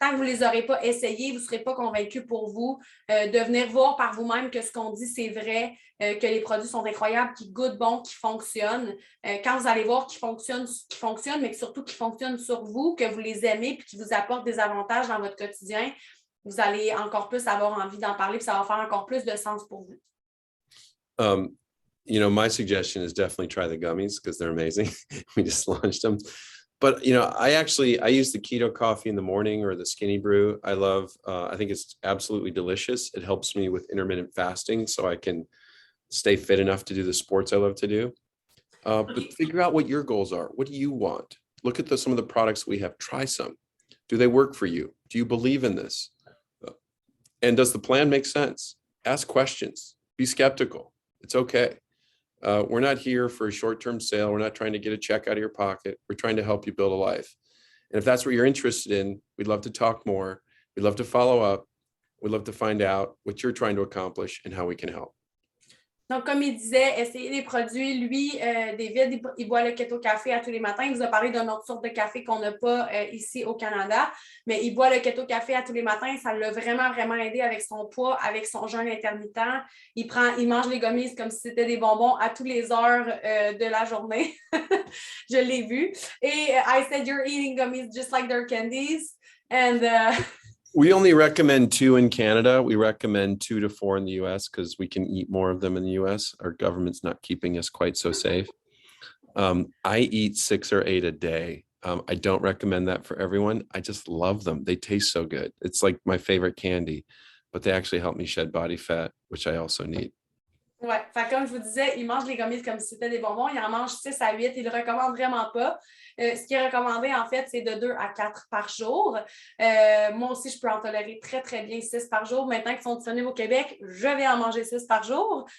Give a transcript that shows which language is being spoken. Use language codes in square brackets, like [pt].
[fr] Tant que vous ne les aurez pas essayés, vous ne serez pas convaincus pour vous de venir voir par vous-même que ce qu'on dit, c'est vrai, que les produits sont incroyables, qui goûtent bon, qui fonctionnent. Quand vous allez voir qu'ils fonctionnent, mais surtout qu'ils fonctionnent sur vous, que vous les aimez et qui vous apportent des avantages dans votre quotidien, vous allez encore plus avoir envie d'en parler, puis ça va faire encore plus de sens pour vous. [en] My suggestion is definitely try the gummies because they're amazing. We just launched them. But, I use the keto coffee in the morning or the skinny brew. I think it's absolutely delicious. It helps me with intermittent fasting so I can stay fit enough to do the sports I love to do. But figure out what your goals are. What do you want? Look at some of the products we have. Try some. Do they work for you? Do you believe in this? And does the plan make sense? Ask questions. Be skeptical. It's okay. We're not here for a short-term sale. We're not trying to get a check out of your pocket. We're trying to help you build a life. And if that's what you're interested in, we'd love to talk more. We'd love to follow up. We'd love to find out what you're trying to accomplish and how we can help. [fr] Donc, comme il disait, essayez les produits. Lui, David, il boit le Keto Café à tous les matins. Il vous a parlé d'une autre sorte de café qu'on n'a pas ici au Canada, mais il boit le Keto Café à tous les matins. Ça l'a vraiment, vraiment aidé avec son poids, avec son jeûne intermittent. Il mange les gummies comme si c'était des bonbons à toutes les heures de la journée. Je l'ai vu. [en] Et I said, you're eating gummies just like they're candies. And... We only recommend 2 in Canada. We recommend 2 to 4 in the US because we can eat more of them in the US. Our government's not keeping us quite so safe. I eat 6 or 8 a day. I don't recommend that for everyone. I just love them. They taste so good. It's like my favorite candy, but they actually help me shed body fat, which I also need. [fr] Ouais, comme je vous disais, il mange les gummies comme si c'était des bonbons. Il en mange 6 à 8. Il ne le recommande vraiment pas. Ce qui est recommandé, en fait, c'est de 2 à 4 par jour. Moi aussi, je peux en tolérer très, très bien 6 par jour. Maintenant qu'ils sont disponibles au Québec, je vais en manger 6 par jour.